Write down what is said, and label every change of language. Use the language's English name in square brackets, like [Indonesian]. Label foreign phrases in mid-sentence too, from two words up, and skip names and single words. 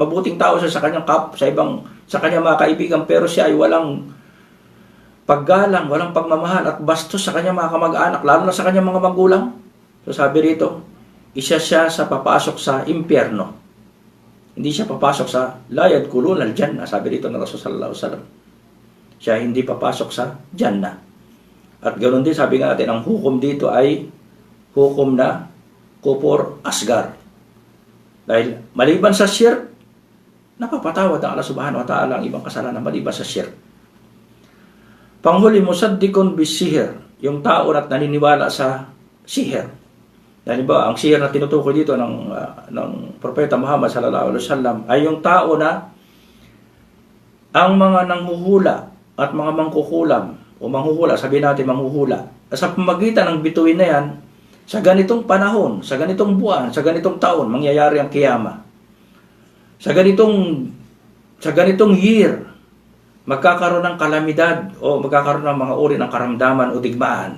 [Filipino] Mabuting tao siya sa kanyang sa kanyang mga kaibigan, pero siya ay walang paggalang, walang pagmamahal at bastos sa kanyang mga kamag-anak, lalo na sa kanyang mga magulang. So sabi rito, isa siya sa papasok sa impyerno. Hindi siya papasok sa [Arabic] لا يدخلون الجنة, [Filipino] sabi rito ng Rasul [Arabic] صلى الله عليه وسلم. [Filipino] Siya hindi papasok sa Jannah. At ganoon din, sabi nga natin, ang hukom dito ay hukom na [Arabic] كفر أصغر. [Filipino] Dahil maliban sa shirk, napapatawad ang Allah [Arabic] سبحانه وتعالى [Filipino] ang ibang kasalanan maliban sa shirk. Panghuli, [Arabic] مصدقون بالسحر, [Filipino] yung tao na naniniwala sa sihir. Dahil ba, ang sihir na tinutukoy dito ng Propeta Muhammad [Arabic] صلى الله عليه وسلم [Filipino] ay yung tao na ang mga nanghuhula at mga mangkukulam o manghuhula, sabihin natin manghuhula, sa pamagitan ng bituin na yan, sa ganitong panahon, sa ganitong buwan, sa ganitong taon, mangyayari ang kiyama. Sa ganitong year, magkakaroon ng kalamidad o magkakaroon ng mga uri ng karamdaman o digmaan.